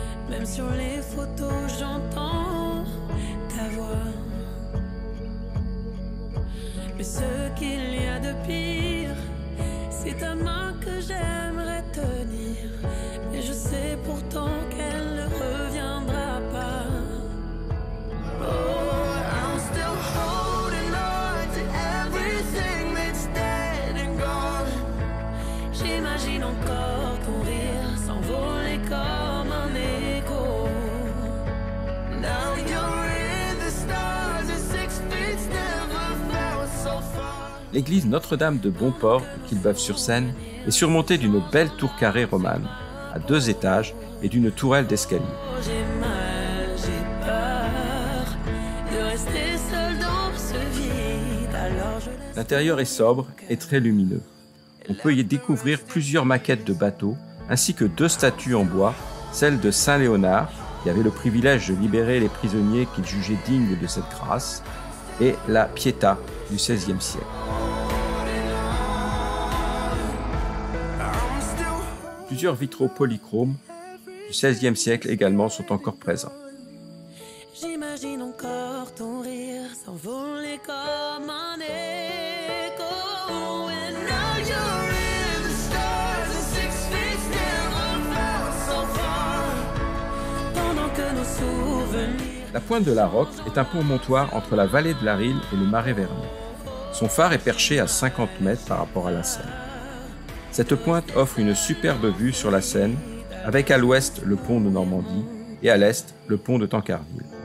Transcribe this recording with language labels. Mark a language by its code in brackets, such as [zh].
[fr] Même sur les photos, j'entends ta voix. Mais ce qu'il y a de pire, c'est ta main que j'aimerais tenir. Et je sais pourtant qu'elle ne reviendra pas. [en] Oh, I'm still holding on to everything that's dead and gone. [fr] J'imagine encore ton rire s'envoler comme un écho. [en] Now you're in the stars and 6 feet never felt so far. [fr] L'église Notre-Dame de Bonport, de Quillebeuf-sur-Seine, est surmontée d'une belle tour carrée romane, à 2 étages et d'une tourelle d'escalier. J'ai mal, j'ai peur de rester seul dans ce vide. Alors je laisse. L'intérieur est sobre et très lumineux. On peut y découvrir plusieurs maquettes de bateaux, ainsi que 2 statues en bois, celle de Saint Léonard, qui avait le privilège de libérer les prisonniers qu'il jugeait dignes de cette grâce, et la Pietà du XVIe siècle. Plusieurs vitraux polychromes du XVIe siècle également sont encore présents. J'imagine encore ton rire s'envoler comme un écho. [en] And now you're in the stars and 6 feet never felt so far. [fr] Pendant que nos souvenirs. La pointe de la Roque est un promontoire entre la vallée de la Rille et le Marais Vernier. Son phare est perché à 50 mètres par rapport à la Seine. Cette pointe offre une superbe vue sur la Seine, avec à l'ouest le pont de Normandie et à l'est le pont de Tancarville.